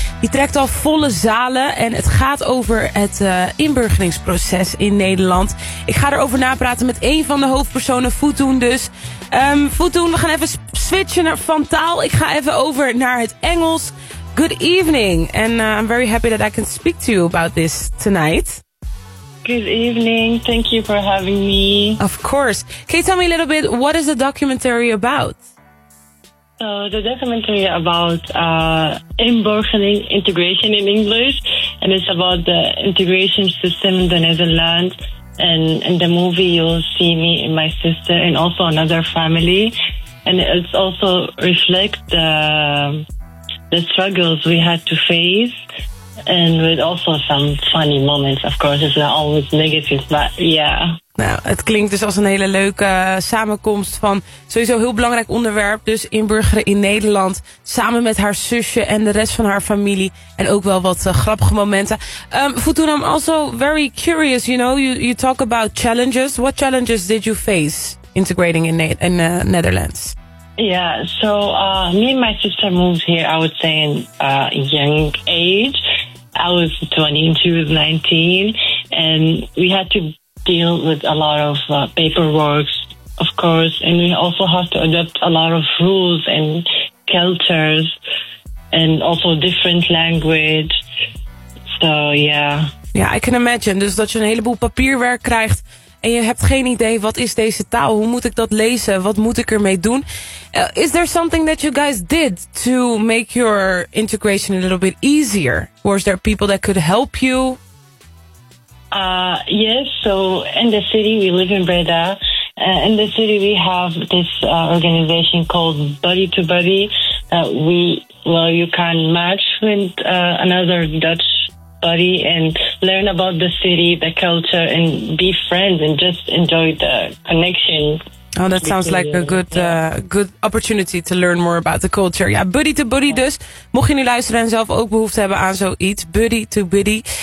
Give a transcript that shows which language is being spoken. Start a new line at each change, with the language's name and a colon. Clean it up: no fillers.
Dutch: Die trekt al volle zalen en het gaat over het inburgeringsproces in Nederland. Ik ga erover napraten met een van de hoofdpersonen, Futun dus. Futun, we gaan even switchen van taal. Ik ga even over naar het Engels.
English: Good evening and I'm very happy that I can speak to you about this tonight. Good evening, thank you for having me. Of course. Can you tell me a little bit, what is the documentary about? So the documentary about inburgering integration in English, and it's about the integration system in the Netherlands. And in the movie, you'll see me and my sister and also another family. And it also reflects the struggles we had to face, and with also some funny moments. Of course, it's not always negative, but yeah.
Dutch: Nou, het klinkt dus als een hele leuke samenkomst van sowieso een heel belangrijk onderwerp. Dus inburgeren in Nederland samen met haar zusje en de rest van haar familie. En ook wel wat grappige momenten.
English: Futun, I'm also very curious, you know, you talk about challenges. What challenges did you face integrating in Netherlands? Yeah, so me and my sister moved here, I would say, in young age. I was 20 and she was 19. And we had to deal with a lot of paperwork, of course, and we also have to adopt a lot of rules and cultures and also different language. So, yeah. Ja, I can imagine.
Dutch: Dus dat je een heleboel papierwerk krijgt en je hebt geen idee, wat is deze taal? Hoe moet ik dat lezen? Wat moet ik ermee doen?
English: Is there something that you guys did to make your integration a little bit easier? Was there people that could help you? Yes, so in the city, we live in Breda. In the city, we have this organization called Buddy to Buddy. You can match with another Dutch buddy and learn about the city, the culture, and be friends and just enjoy the connection. Oh, that sounds like a good, good opportunity to learn more about the culture.
Dutch: Ja, Buddy to Buddy dus. Mocht je nu luisteren en zelf ook behoefte hebben aan zoiets, Buddy to Buddy.